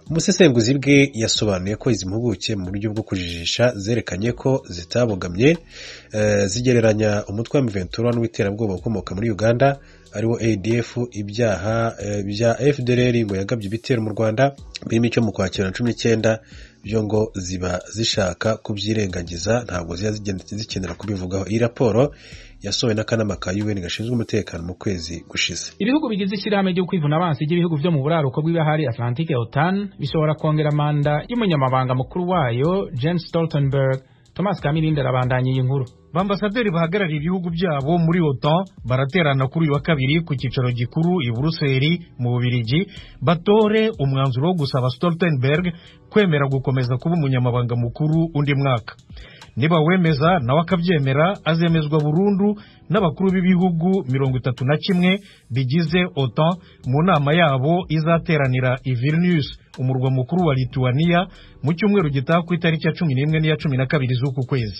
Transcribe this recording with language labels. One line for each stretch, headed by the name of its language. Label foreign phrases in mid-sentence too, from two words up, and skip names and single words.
Kinyarwanda: Umusesenguzi bwe yasobanuye ko izi mpuguke mu buryo bwo kujijisha zerekanye ko zitabogamye, zigereranya umutwe wa M23 n'uwiterabwoba ukomoka muri Uganda ariwo ADF. Ibyaha bya FDL ngo yagabye ibitero mu Rwanda birimo icyo mu Kwakira 19 byo ngo ziba zishaka kubyirengagiza, ntabwo zikenera kubivugaho. Iyi raporo yasohowe n'akanama ka UN gashinzwe umutekano mu kwezi gushize. Ibihugu bigize ishyirahamwe ryo kwivuna abansi ry'ibihugu byo mu buraruko bw'ibahari Atlantique OTAN bishobora kongera manda y'umunyamabanga mukuru wayo Jens Stoltenberg.
Rundi: Thomas Kamirindi arabandanya iyi nkuru.
Kinyarwanda: Bambasaderi bahagarariye ibihugu byabo muri OTAN baraterana kuri uyu wa kabiri ku cyicaro gikuru i Buruseli mu Bubiligi batore umwanzuro wo gusaba Stoltenberg kwemera gukomeza kuba umunyamabanga mukuru undi mwaka. Niba wemeza nawe akabyemera, azemezwa burundu n'abakuru b'ibihugu 31 bigize OTAN mu nama yabo izateranira i Vilnius, umurwa mukuru wa Lithuania, mu cyumweru gitaha ku itariki ya 11 n'iya 12 z'uku kwezi.